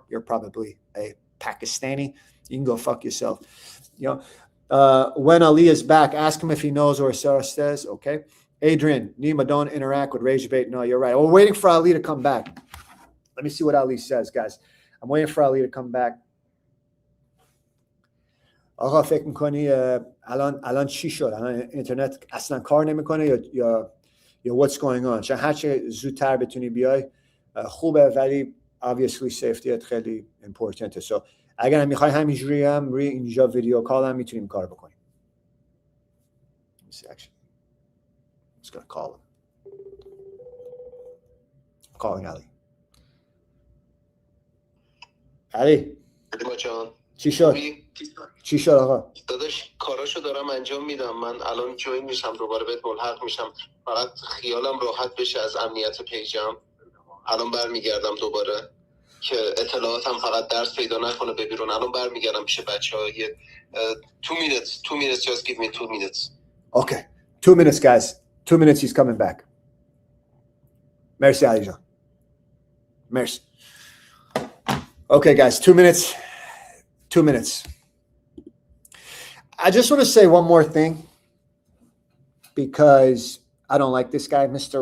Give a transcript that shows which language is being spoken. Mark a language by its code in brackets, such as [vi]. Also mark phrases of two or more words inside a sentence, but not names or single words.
[en] You're probably a Pakistani. You can go fuck yourself. When Ali is back, ask him if he knows where Sarah says. Okay. Adrian, Nima, don't interact with rage bait. No, you're right. We're waiting for Ali to come back. Let me see what Ali says, guys. I'm waiting for Ali to come back. [fa] آقا فکر می‌کنی الان چی شد؟ الان اینترنت اصلا کار نمی‌کنه یا [en] what's going on؟ [fa] چون هر چه زودتر بتونی بیای خوبه، ولی [en] obviously safety [fa] خیلی importante. So اگر می‌خوای همینجوری هم روی اینجا ویدیو کال هم میتونیم کار بکنیم. Let's see, actually. I'm just going to call him. I'm calling Ali. Ali. چی شد؟ چی شد آقا؟ داداش کاراشو دارم انجام میدم. من الان جوین میشم دوباره بهت ملحق میشم. فقط خیالم راحت بشه از امنیت پیجم. الان برمیگردم دوباره که اطلاعاتم فقط درس پیدا نکنه به بیرون. الان برمیگردم پیش بچه‌ها. [en] 2 minutes, just give me 2 minutes. Okay. 2 minutes, guys. 2 minutes, he's coming back. [fa] Merci, Ali Jean. Merci. [en] Okay, guys, 2 minutes. 2 minutes. I just want to say one more thing because I don't like this guy, Mr.